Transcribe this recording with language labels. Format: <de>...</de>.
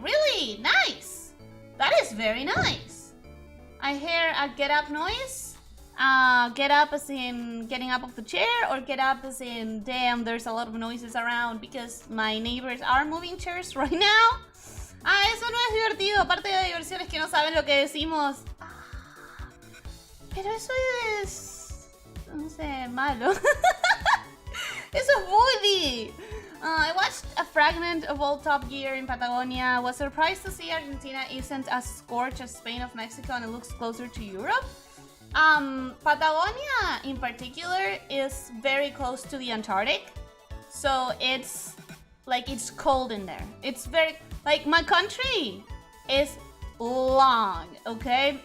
<en>Really? Nice! That is very nice. I hear a get up noise. Get up as in getting up off the chair, or get up as in, damn, there's a lot of noises around because my neighbors are moving chairs right now.</en> <es>Eso no es divertido. Aparte de diversión es que no saben lo que decimos. Pero eso es... no sé, malo. Eso es bully.</es> <en>I watched a fragment of old Top Gear in Patagonia. Was surprised to see Argentina isn't as scorched as Spain of Mexico and it looks closer to Europe. Patagonia in particular is very close to the Antarctic. So it's like it's cold in there. It's very like my country is long, okay?</en>